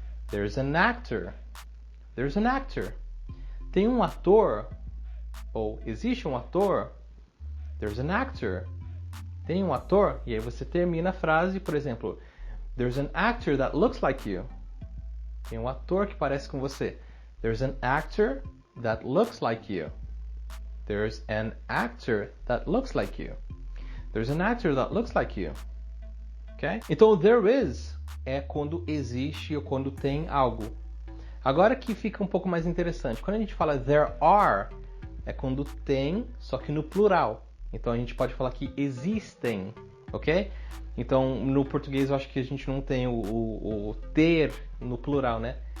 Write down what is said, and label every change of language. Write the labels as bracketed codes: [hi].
[en] There's an actor. There's an actor. [pt] Tem um ator, ou existe um ator. [en] There's an actor. [pt] Tem um ator, e aí você termina a frase, por exemplo, [en] There's an actor that looks like you. [pt] Tem um ator que parece com você. [en] There's an actor that looks like you. There's an actor that looks like you. There's an actor that looks like you. Okay? [pt] Então, there is é quando existe ou quando tem algo. Agora que fica um pouco mais interessante. Quando a gente fala there are, é quando tem, só que no plural. Então, a gente pode falar que existem. Ok? Então, no português eu acho que a gente não tem o ter no plural, né?